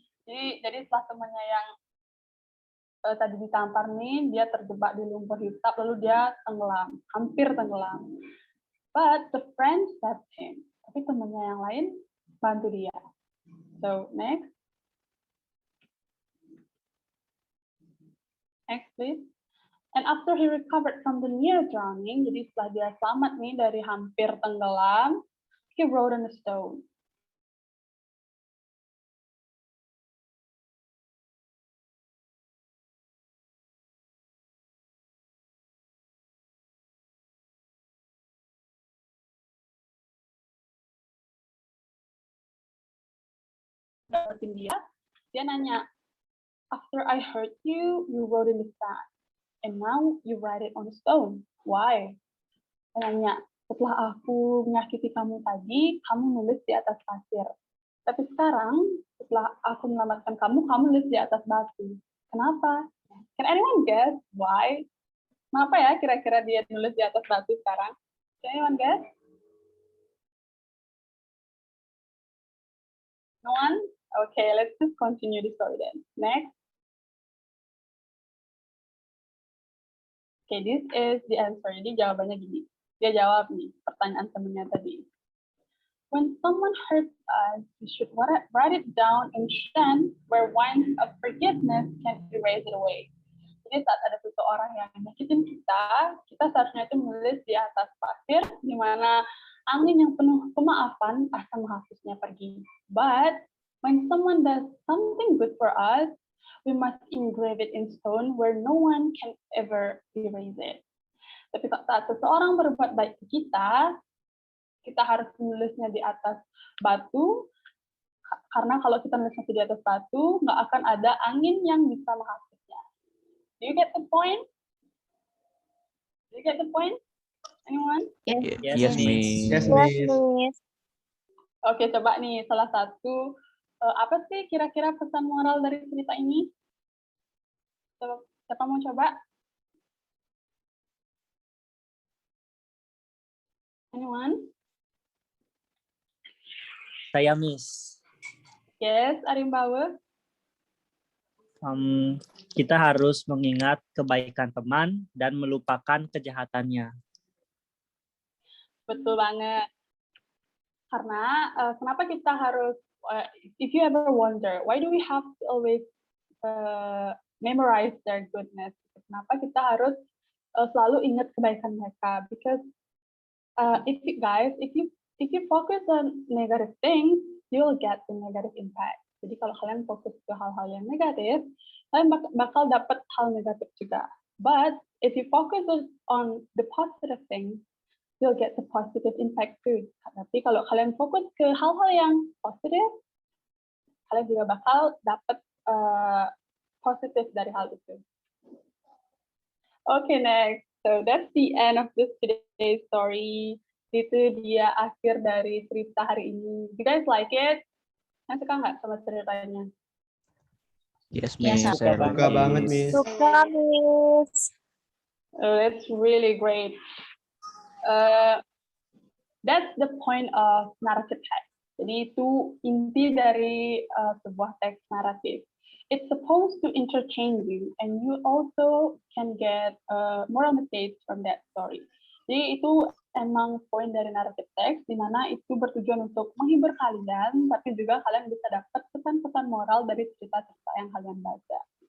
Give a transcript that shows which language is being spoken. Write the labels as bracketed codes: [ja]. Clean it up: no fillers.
[id] Jadi setelah temannya yang tadi ditampar nih, dia terjebak di lumpur hisap, lalu dia tenggelam, hampir tenggelam. [en] But the friend saved him. [id] Tapi temannya yang lain bantu dia. [en] So next. Next, please. And after he recovered from the near drowning, [id] jadi setelah dia selamat nih dari hampir tenggelam, [en] he wrote on a stone. [id] Dapetin dia nanya, [en] after I hurt you, you wrote in the sand, and now you write it on a stone. Why? [id] Dia nanya, setelah aku menyakiti kamu tadi, kamu nulis di atas pasir. Tapi sekarang, setelah aku menyelamatkan kamu, kamu nulis di atas batu. Kenapa? [en] Can anyone guess why? [id] Kenapa ya kira-kira dia nulis di atas batu sekarang? [en] Can anyone guess? No one? Okay, let's just continue the story then. Next. Okay, this is the answer. [id] Jadi jawabannya gini. Dia jawab nih pertanyaan temennya tadi. [en] When someone hurts us, we should write it down in sand where winds of forgiveness can erase it away. [id] Jadi saat ada seseorang yang nyakitin kita seharusnya itu menulis di atas pasir, di mana angin yang penuh kemaafan akan menghapusnya pergi. [en] But when someone does something good for us, we must engrave it in stone where no one can ever erase it. [id] Tapi saat seseorang berbuat baik ke kita harus menulisnya di atas batu, karena kalau kita nulisnya di atas batu, nggak akan ada angin yang bisa menghapusnya. [en] Do you get the point? Do you get the point? Anyone? Yes, Miss. Yes, Yes, Miss. Miss. [id] Oke, coba nih salah satu apa sih kira-kira pesan moral dari cerita ini? Siapa mau coba? [en] Anyone? [id] Saya Miss. [en] Yes, Arimbawa. [id] Kita harus mengingat kebaikan teman dan melupakan kejahatannya. Betul banget. Karena kenapa kita harus, [en] if you ever wonder, why do we have to always memorize their goodness? [id] Kenapa kita harus selalu ingat kebaikan mereka? [en] Because if you focus on negative things, you'll get the negative impact. [id] Jadi kalau kalian fokus ke hal-hal yang negatif, kalian bakal dapat hal negatif juga. [en] But if you focus on the positive things, you'll get the positive impact too. [id] Tapi kalau kalian fokus ke hal-hal yang positif, kalian juga bakal dapat positif dari hal itu. [en] Okay, next. So that's the end of this today's story. [id] Itu dia akhir dari cerita hari ini. [en] You guys like it? [id] Kalian suka nggak sama ceritanya? [en] Yes, Yes, Miss. [id] suka [en] I like [id] Suka banget, [en] it. Miss. [id] Suka, Miss. [en] Oh, that's really great. That's the point of narrative text. [id] Jadi itu inti dari sebuah teks naratif. [en] It's supposed to entertain you, and you also can get moral message from that story. [id] Jadi itu emang poin dari naratif teks, di mana itu bertujuan untuk menghibur kalian, tapi juga kalian bisa dapat pesan-pesan moral dari cerita-cerita yang kalian baca.